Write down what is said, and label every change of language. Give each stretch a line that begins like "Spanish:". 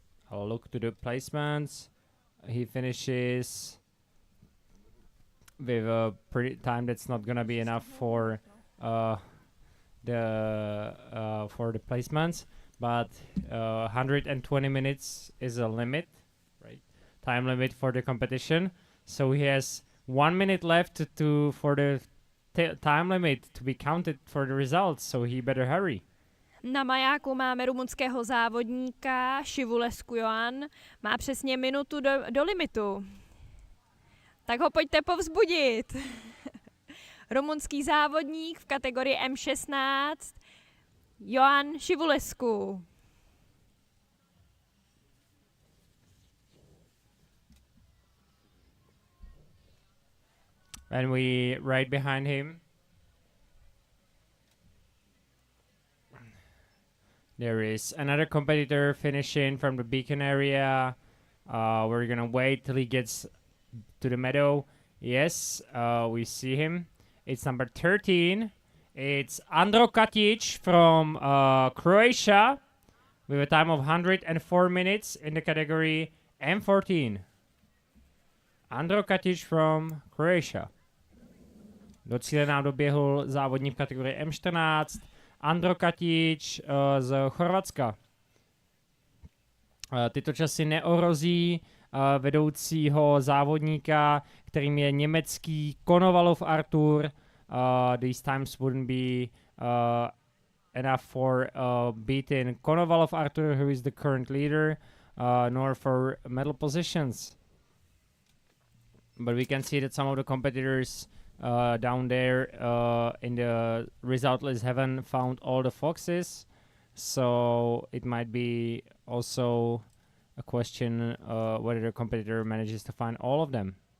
English: I'll look to the placements. He finishes with a pretty time that's not gonna be enough for the placements, but 120 minutes is a limit, right? Time limit for the competition. So he has 1 minute left for the time limit to be counted for the results. So he better hurry.
Czech: Na majáku máme rumunského závodníka Šivulescu Joan. Má přesně minutu do limitu. Tak ho pojďte povzbudit. Rumunský závodník v kategorii M16 Joan Šivulescu.
English: And we right behind him. There is another competitor finishing from the beacon area. We're gonna wait till he gets to the meadow. Yes, we see him. It's number 13. It's Andro Katic from Croatia with a time of 104 minutes in the category M14. Andro Katic from Croatia.
Czech: Do cíle nám doběhl závodník v kategorii M14. Andro Katic z Chorvatska. Tyto časy neohrozí vedoucího závodníka, kterým je německý Konovalov Artur.
English: These times wouldn't be enough for beating Konovalov Artur, who is the current leader, nor for medal positions. But we can see that some of the competitors down there in the result list haven't found all the foxes, so it might be also a question whether the competitor manages to find all of them.